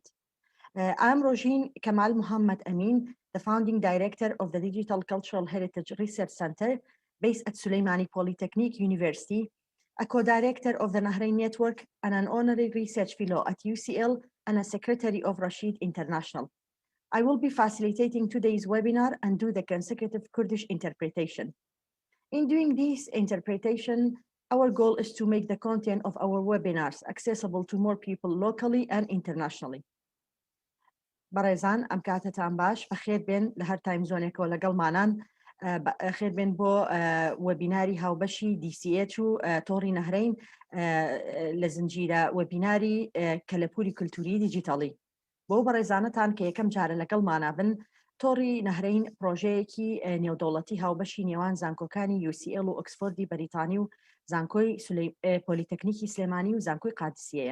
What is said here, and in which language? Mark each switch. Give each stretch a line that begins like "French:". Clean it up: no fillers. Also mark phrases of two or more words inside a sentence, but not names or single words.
English: I'm Rojin Kamal Muhammad Amin, the founding director of the Digital Cultural Heritage Research Center based at Suleimani Polytechnic University, a co-director of the Nahrein Network and an honorary research fellow at UCL and a secretary of Rashid International. I will be facilitating today's webinar and do the consecutive Kurdish interpretation. In doing this interpretation, our goal is to make the content of our webinars accessible to more people locally and internationally.
Central Kurdish: بەڕێزان ئەم کاتتان باش بەخێر بێن لە هەر تایم زۆنێکەوە لەگەڵمانان خێر بێن بۆ وەبیناری هاوبەشی DCH و تۆڕی نەهرین لە زنجیرە وەبیناری کەلەپوری کولتوری دیجیتاڵی. بۆ بەڕێزانەتان کە یەکەم جارە لەگەڵمانە بن، تۆڕی نەهرین پرۆژەیەکی نێودەوڵەتی هاوبەشی نێوان زانکۆکانی UCL و ئۆکسفۆردی بەریتانی و زانکۆی پۆلیتەکنیکی سلێمانی و زانکۆی قادسیەیە.